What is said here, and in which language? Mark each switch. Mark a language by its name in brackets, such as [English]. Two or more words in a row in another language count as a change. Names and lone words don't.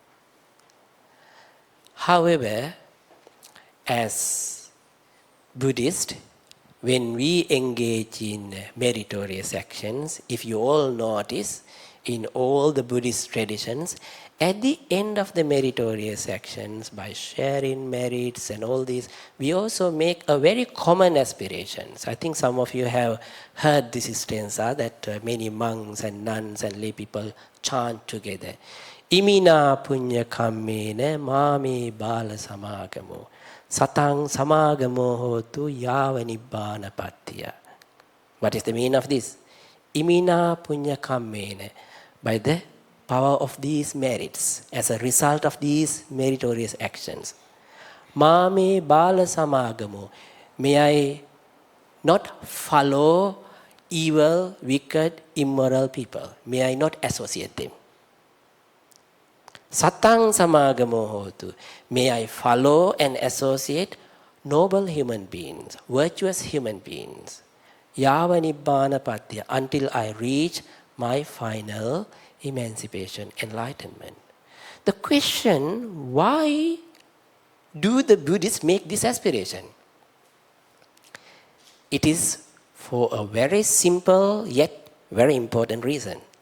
[English] However, as Buddhists, when we engage in meritorious actions, if you all notice, in all the Buddhist traditions, at the end of the meritorious actions, by sharing merits and all these, we also make a very common aspirations. I think some of you have heard this stanza that many monks and nuns and lay people chant together. [Pali] Imina punya kammene mami bala samagamo satang samagamo hotu yava nibbana pattiya. [English] What is the meaning of this? [Pali] Imina punya kammene. [English] By the power of these merits, as a result of these meritorious actions. [Pali] Mame bala samagamo. [English] May I not follow evil, wicked, immoral people. May I not associate them. [Pali] Satang samagamo hotu. [English] May I follow and associate noble human beings, virtuous human beings. [Pali] Yava nibbana patya, [English] until I reach my final emancipation, enlightenment. The question, why do the Buddhists make this aspiration? It is for a very simple yet very important reason.